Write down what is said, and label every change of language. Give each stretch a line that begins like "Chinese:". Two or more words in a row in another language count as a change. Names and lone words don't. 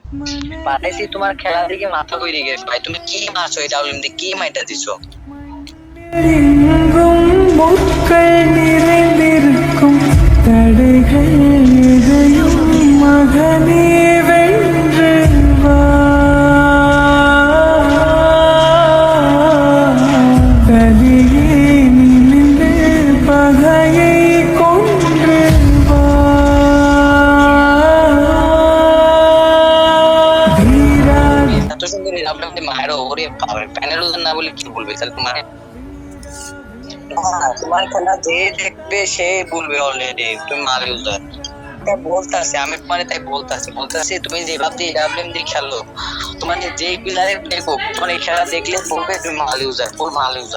Bangla: পাঠাইছি তোমার খেলা দিকে মাথা কইরে গেছে ভাই, তুমি কি মারছো এই ডাবলিং দিয়ে, কি মাইটা দিছো?
Tamil: எங்கும் முட்கள் நிறைந்திருக்கும் தடைகள் எதையும் மகனே வென்று வா. தனியே நின்று பகையை கொன்று வா. தீரா
Bangla: এত সুন্দর এই ডাবলিং দিয়ে মারো, ওরে প্যানেল না বলে কি বলবে তাহলে তোমার? তোমার খেলা যে দেখবে সে বলবে অলরেডি তুমি মাল ইউজার। তাই বলতাছি আমি তোমার, তাই বলতাছি তুমি যে ভাবতে ডাবলিং দিয়ে খেলো, তোমার যে প্লেয়ারে দেখো তোমার এই খেলা দেখলে বলবে তুমি মাল ইউজার, ফুল মাল ইউজার।